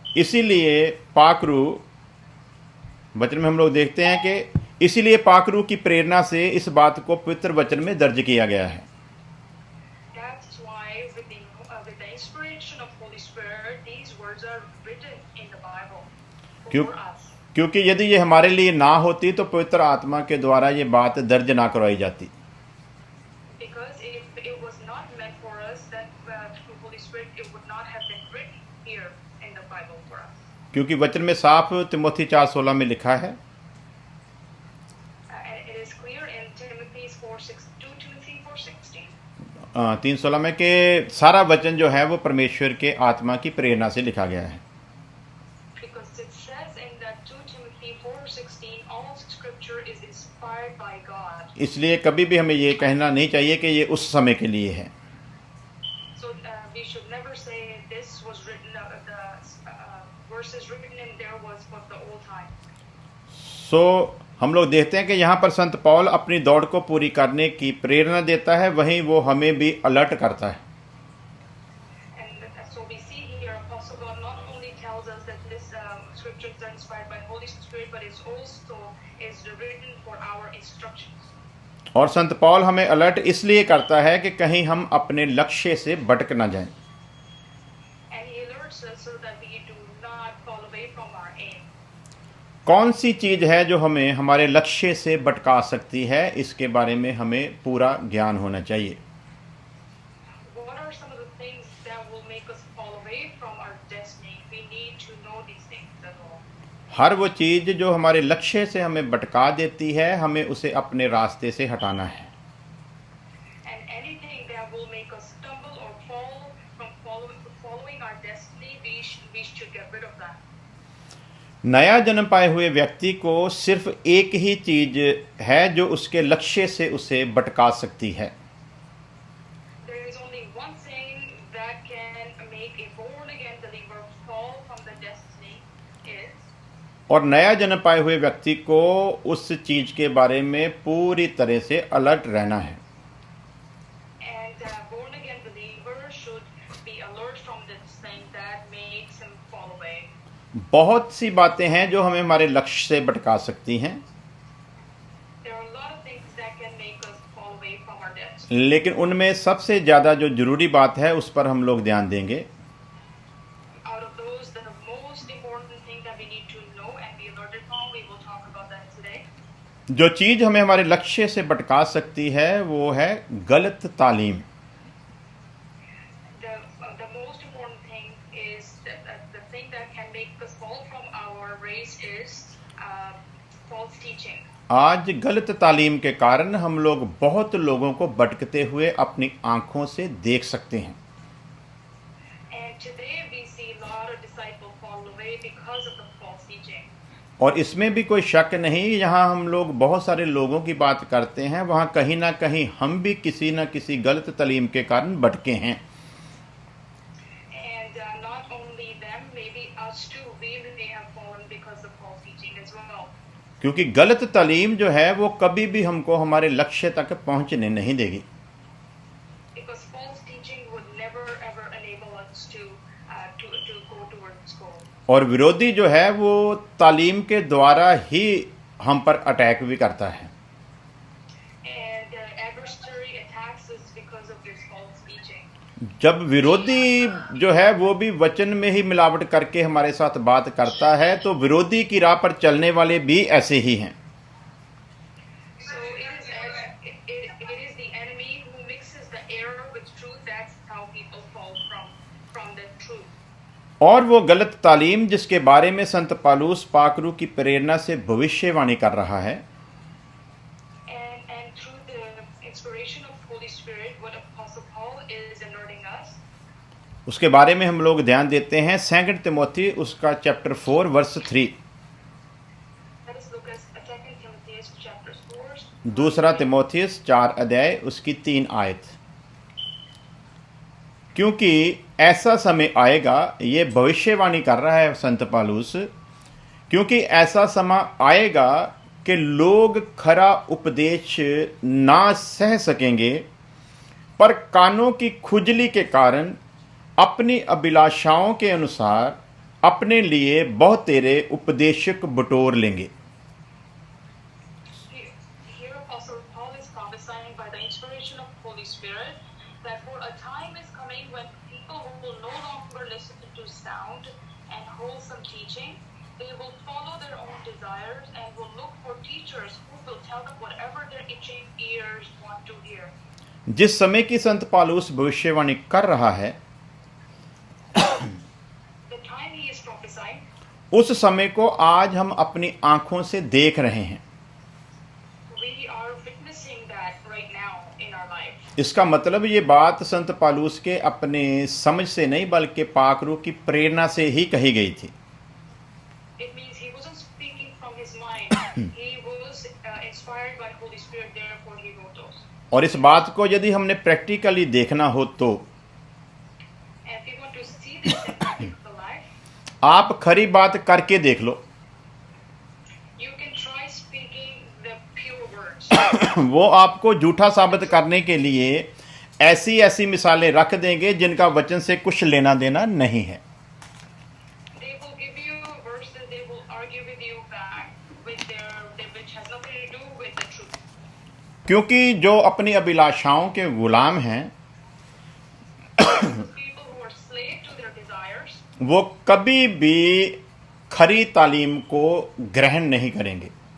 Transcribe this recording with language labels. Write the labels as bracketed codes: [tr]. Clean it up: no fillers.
[hi] इसीलिए पाकरू वचन में हम लोग देखते हैं कि इसीलिए पाकरू की प्रेरणा से इस बात को पवित्र वचन में दर्ज किया गया है। [en] That's why with the inspiration of Holy Spirit, these words are written in the Bible for us. [hi] क्योंकि यदि ये हमारे लिए ना होती तो पवित्र आत्मा के द्वारा ये बात दर्ज ना करवाई जाती। [en] Because if it was not meant for us, then through Holy Spirit it would not have been written here in the Bible for us. [hi] क्योंकि वचन में साफ तिमोथी 4:16 में लिखा है, [en] And it is clear in Timothy 2 Timothy 4:16. [hi] 3:16 में कि सारा वचन जो है वो परमेश्वर के आत्मा की प्रेरणा से लिखा गया है। [en] Because it says in that 2 Timothy 4:16, all scripture is inspired by God. [hi] इसलिए कभी भी हमें ये कहना नहीं चाहिए कि ये उस समय के लिए है। [en] So we should never say this was written, the verses written in there was for the old time. [hi] सो हम लोग देखते हैं कि यहाँ पर संत पौल अपनी दौड़ को पूरी करने की प्रेरणा देता है, वहीं वो हमें भी अलर्ट करता है। [en] And so we see here Apostle Paul not only tells us that this scriptures are inspired by Holy Spirit, but it's also is written for our instructions. [hi] और संत पौल हमें अलर्ट इसलिए करता है कि कहीं हम अपने लक्ष्य से भटक ना जाएं। [en] And he alerts us so that we do not fall away from our aim. [hi] कौन सी चीज़ है जो हमें हमारे लक्ष्य से भटका सकती है, इसके बारे में हमें पूरा ज्ञान होना चाहिए। [en] What are some of the things that will make us fall away from our destiny? We need to know these things as well. [hi] हर वो चीज़ जो हमारे लक्ष्य से हमें भटका देती है, हमें उसे अपने रास्ते से हटाना है। [en] And anything that will make us stumble or fall from following our destiny, we should get rid of that. [hi] नया जन्म पाए हुए व्यक्ति को सिर्फ एक ही चीज़ है जो उसके लक्ष्य से उसे भटका सकती है। [en] There is only one thing that can make a born again believer fall from the destiny is, [hi] और नया जन्म पाए हुए व्यक्ति को उस चीज़ के बारे में पूरी तरह से अलर्ट रहना है। [en] and born again believer should be alert from this thing that makes him fall away. [hi] बहुत सी बातें हैं जो हमें हमारे लक्ष्य से भटका सकती हैं, [en] There are a lot of things that can make us fall away from our destiny. [hi] लेकिन उनमें सबसे ज़्यादा जो ज़रूरी बात है उस पर हम लोग ध्यान देंगे। [en] Out of those, the most important thing that we need to know and be alerted from, we will talk about that today. [hi] जो चीज़ हमें हमारे लक्ष्य से भटका सकती है वो है गलत तालीम। [en] The most important thing is the thing that can make us fall from our race is false teaching. [hi] आज गलत तालीम के कारण हम लोग बहुत लोगों को भटकते हुए अपनी आंखों से देख सकते हैं। [en] And today we see a lot of disciples fall away because of the false teaching. [hi] और इसमें भी कोई शक नहीं, यहाँ हम लोग बहुत सारे लोगों की बात करते हैं, वहाँ कहीं ना कहीं हम भी किसी न किसी गलत तालीम के कारण भटके हैं। [en] And not only them, maybe us too, we may have fallen because of false teaching as well. [hi] क्योंकि गलत तालीम जो है वो कभी भी हमको हमारे लक्ष्य तक पहुँचने नहीं देगी। [en] Because false teaching would never ever enable us to go towards goal. [hi] और विरोधी जो है वो तालीम के द्वारा ही हम पर अटैक भी करता है। [en] And the adversary attacks us because of this false teaching. [hi] जब विरोधी जो है वो भी वचन में ही मिलावट करके हमारे साथ बात करता है, तो विरोधी की राह पर चलने वाले भी ऐसे ही हैं। [en] So it is the enemy who mixes the error with truth. That's how people fall from the truth. [hi] और वो गलत तालीम जिसके बारे में संत पौलुस पाकरू की प्रेरणा से भविष्यवाणी कर रहा है, [en] And through the inspiration of Holy Spirit, what Apostle Paul is alerting us, [hi] उसके बारे में हम लोग ध्यान देते हैं। 2 तिमोथी उसका chapter 4 verse 3, [en] let us look at 2 Timothy chapter 4. [hi] दूसरा तिमोथियस 4 अध्याय उसकी 3 आयत। क्योंकि ऐसा समय आएगा, ये भविष्यवाणी कर रहा है संत पौलुस, क्योंकि ऐसा समय आएगा कि लोग खरा उपदेश ना सह सकेंगे, पर कानों की खुजली के कारण अपनी अभिलाषाओं के अनुसार अपने लिए बहुतेरे उपदेशक बटोर लेंगे। [en] Here Apostle Paul is prophesying by the inspiration of Holy Spirit that for a time is coming when people will no longer listen to sound and wholesome teaching. They will follow their own desires and will look for teachers who will tell them whatever their itching ears want to hear. [hi] जिस समय की संत पौलुस भविष्यवाणी कर रहा है, [en] The time he is prophesying, [hi] उस समय को आज हम अपनी आंखों से देख रहे हैं। [en] we are witnessing that right now in our life. [hi] इसका मतलब ये बात संत पौलुस के अपने समझ से नहीं बल्कि पाकरू की प्रेरणा से ही कही गई थी। [en] It means he wasn't speaking from his mind. He was inspired by Holy Spirit, therefore he wrote those. [hi] और इस बात को यदि हमने प्रैक्टिकली देखना हो तो [en] And if you want to see this in practical life, [hi] आप खरी बात करके देख लो। [en] you can try speaking the pure words. [hi] वो आपको झूठा साबित करने के लिए ऐसी ऐसी मिसालें रख देंगे जिनका वचन से कुछ लेना देना नहीं है। [en] They will give you verses, they will argue with you back with which has nothing to do with the truth. [hi] क्योंकि जो अपनी अभिलाषाओं के गुलाम हैं, [en] People who are slave to their desires, [hi] वो कभी भी खरी तालीम को ग्रहण नहीं करेंगे।